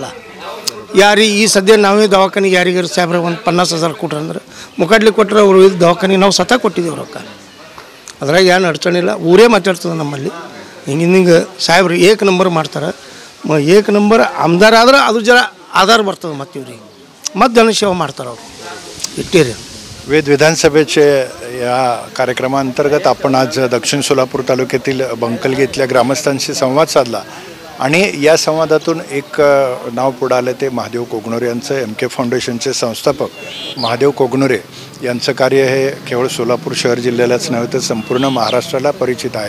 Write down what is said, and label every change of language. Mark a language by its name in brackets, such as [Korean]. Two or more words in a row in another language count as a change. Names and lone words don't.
[Kannada] ಯಾರಿಗೆ ಈ ಸದ್ಯ ನಾವೇ ದವಾಖಾನೆಗೆ ಯಾರಿಗಾರು ಸಾಹೇಬ್ರೆ ಒಂದು 50,000 ಕೊಟ್ರೆ ಅಂದ್ರೆ ಮುಖಡ್ಲಿ ಕೊಟ್ಟರೆ ಅವರು ಇದು ದವಾಖಾನೆಗೆ ನಾವು ಸತ ಕೊಟ್ಟಿದ್ದೀವಿ ರೊಕ್ಕ. ಅದ್ರಾಗ ಏನು ಅಡಚಣಿಲ್ಲ. ಊರೇ ಮಾತಾಡ್ತದೆ ನಮ್ಮಲ್ಲಿ ಹಿಂಗೆ ಸಾಹೇಬ್ರು 1 ನಂಬರ್ ಮಾಡ್ತಾರೆ. 1 ನಂಬರ್ ಆಮದಾರ ಆದ್ರೆ ಅದು ಜರ ಆಧಾರ ಬರ್ತದೆ ಮತ್ತು ಇವ್ರಿಗೆ ಮತ್ತು ಜನಸೇವೆ ಮಾಡ್ತಾರೆ ಅವರು ಇಟ್ಟಿರಿ. [Marathi] वेद विधानसभेचे या कार्यक्रमाअंतर्गत आपण आज दक्षिण सोलापूर तालुक्यातील बंकलगी इथल्या ग्रामस्थांशी संवाद साधला आणि या संवादातून एक नाव पुढं आलं ते महादेव कोगनोरे यांचं. MK फाउंडेशनचे संस्थापक महादेव कोगनोरे यांचं कार्य हे केवळ सोलापूर शहर जिल्ह्यालाच नव्हे तर संपूर्ण महाराष्ट्राला परिचित आहे.